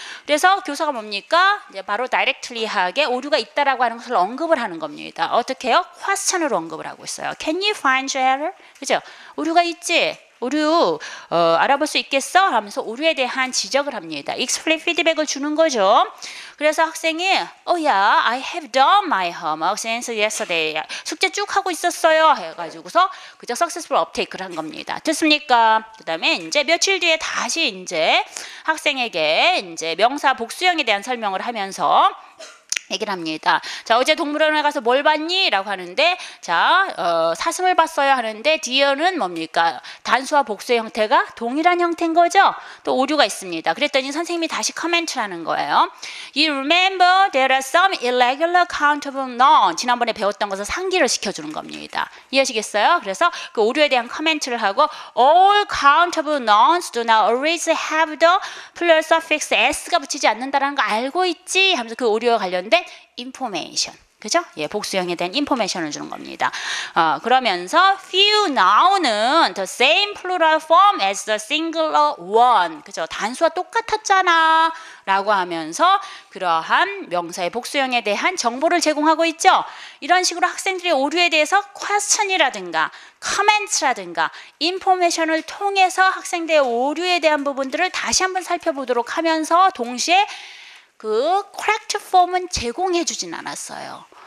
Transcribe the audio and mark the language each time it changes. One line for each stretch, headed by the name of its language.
Korean: 그래서 교사가 뭡니까? 이제 바로 directly하게 오류가 있다라고 하는 것을 언급을 하는 겁니다. 어떻게 해요? question으로 언급을 하고 있어요.
English: Can you find your error?
Korean: 그죠? 오류가 있지? 오류 알아볼 수 있겠어? 하면서 오류에 대한 지적을 합니다. explain 피드백을 주는 거죠. 그래서 학생이
English: Oh yeah, I have done my homework since yesterday.
Korean: 숙제 쭉 하고 있었어요. 해가지고서 그저
English: successful uptake
Korean: 를 한 겁니다. 됐습니까? 그 다음에 이제 며칠 뒤에 다시 이제 학생에게 이제 명사 복수형에 대한 설명을 하면서 얘기를 합니다. 자, 어제 동물원에 가서 뭘 봤니? 라고 하는데, 자, 사슴을 봤어요 하는데, deer는 뭡니까? 단수와 복수의 형태가 동일한 형태인 거죠? 또 오류가 있습니다. 그랬더니 선생님이 다시 커멘트를 하는 거예요.
English: You remember there are some irregular countable nouns.
Korean: 지난번에 배웠던 것을 상기를 시켜주는 겁니다. 이해하시겠어요? 그래서 그 오류에 대한 커멘트를 하고,
English: all countable nouns do not always have the plural suffix s
Korean: 가 붙이지 않는다는 거 알고 있지? 하면서 그 오류와 관련된 information, 그죠? 예, 복수형에 대한 information을 주는 겁니다. 그러면서
English: few noun은 the same plural form as the singular one,
Korean: 그죠? 단수와 똑같았잖아 라고 하면서 그러한 명사의 복수형에 대한 정보를 제공하고 있죠. 이런 식으로 학생들의 오류에 대해서 question이라든가 comments라든가 information을 통해서 학생들의 오류에 대한 부분들을 다시 한번 살펴보도록 하면서 동시에 그
English: correct form
Korean: 은 제공해 주진 않았어요.